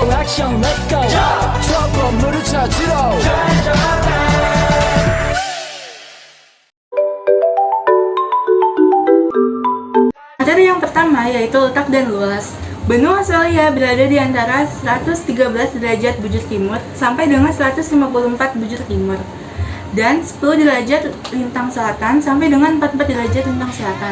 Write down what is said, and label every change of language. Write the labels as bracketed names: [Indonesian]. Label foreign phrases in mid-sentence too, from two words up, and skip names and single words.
[English] action, let's go. [Korean] 추억 건물을 찾으러. [Indonesian] Materi yang pertama yaitu letak dan luas. Benua Australia berada di antara 113 derajat bujur timur sampai dengan 154 bujur timur dan 10 derajat lintang selatan sampai dengan 44 derajat lintang selatan.